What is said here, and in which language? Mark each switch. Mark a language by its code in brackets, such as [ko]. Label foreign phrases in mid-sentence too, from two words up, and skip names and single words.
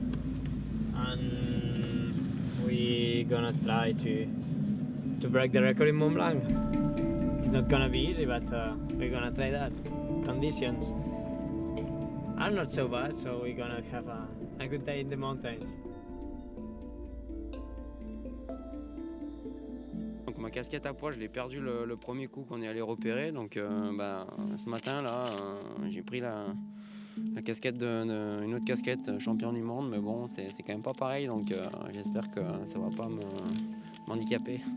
[en] and we're gonna try to break the record in Mont Blanc. It's not gonna be easy, but we're gonna try that. Conditions are not so bad, so we're gonna have a good day in the mountains. [fr] Donc ma casquette à poids, je l'ai perdue le premier coup qu'on est allé repérer. Donc ce matin là, j'ai pris la casquette une autre casquette champion du monde, mais bon c'est quand même pas pareil, donc j'espère que ça va pas m'handicaper.